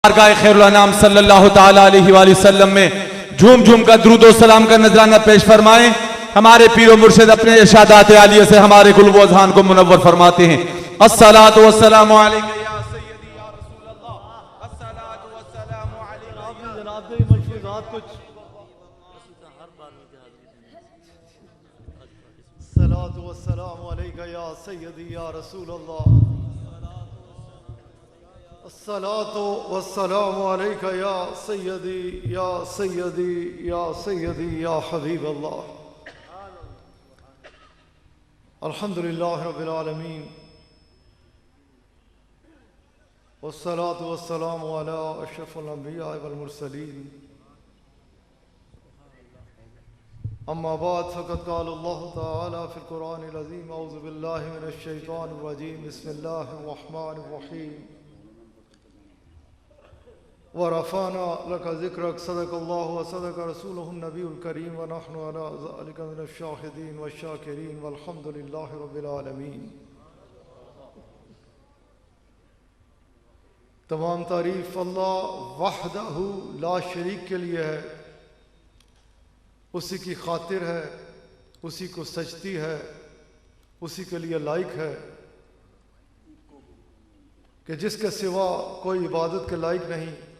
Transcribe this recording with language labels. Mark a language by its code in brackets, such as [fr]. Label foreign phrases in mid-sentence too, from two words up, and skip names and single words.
[ur] بارگاہ خیر الانام [ar] صلى الله تعالى عليه وسلم [ur] میں جھوم جھوم کر درود و سلام کا نذرانہ پیش فرمائیں. ہمارے پیر و مرشد اپنے ارشادات عالیہ سے ہمارے قلوب و اذہان کو منور فرماتے ہیں. [ar] الصلاة والسلام عليك يا سيدي يا رسول الله، الصلاة والسلام عليك [ur] جناب کے مشہورات کچھ [ar] صلاة والسلام عليك يا سيدي يا رسول الله، الصلاة والسلام عليك يا سيدي يا سيدي يا سيدي يا حبيب الله. الحمد لله رب العالمين والصلاة والسلام على أشرف الأنبياء والمرسلين. أما بعد فقد قال الله تعالى في القرآن العظيم أعوذ بالله من الشيطان الرجيم بسم الله الرحمن الرحيم ورفعنا لك ذكرك صدق الله وصدق رسوله النبي الكريم ونحن على ذلك من الشاهدين والشاكرين والحمد لله رب العالمين. [ur] تمام تعریف اللہ [ar] وحده لا شريك [ur] کے لیے ہے، اسی کی خاطر ہے، اسی کو سجتی ہے، اسی کے لیے لائق ہے کہ جس کے سوا کوئی عبادت کے لائق نہیں.